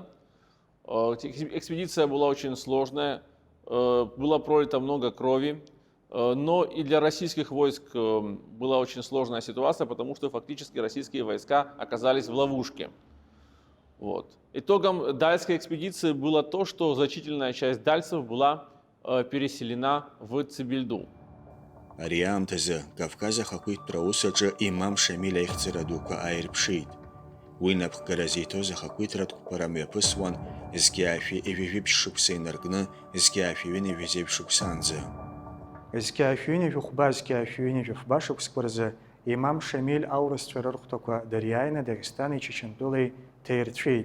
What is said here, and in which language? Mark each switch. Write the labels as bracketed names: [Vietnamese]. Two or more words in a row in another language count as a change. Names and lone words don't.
[Russian] Экспедиция была очень сложная, было пролито много крови, но и для российских войск была очень сложная ситуация, потому что фактически российские войска оказались в ловушке. Вот. Итогом дальской экспедиции было то, что значительная часть дальцев была переселена в Цибильду. [Abkhazian] Ари аамҭазы Кавказ ахақәиҭтәра аусаҿы имам Шамиль аихьӡара дуқәа ааирԥшит. Уи напхгаразы иҭоз ахақәиҭратәқәа рамҩаԥысуан зқьиаашәи ижәижәибжь шықәса инаркны зқьиаашәи ижәизеиԥш шықәсаанӡа. Зқьиаашәи ижәыхәба, зқьиаашәи ижәыхәба шықәсқәа рзы имам Шамиль аурысцәа рырхәҭақәа дыриааины Дагестани Чечентәылеи ҭаирцәеит.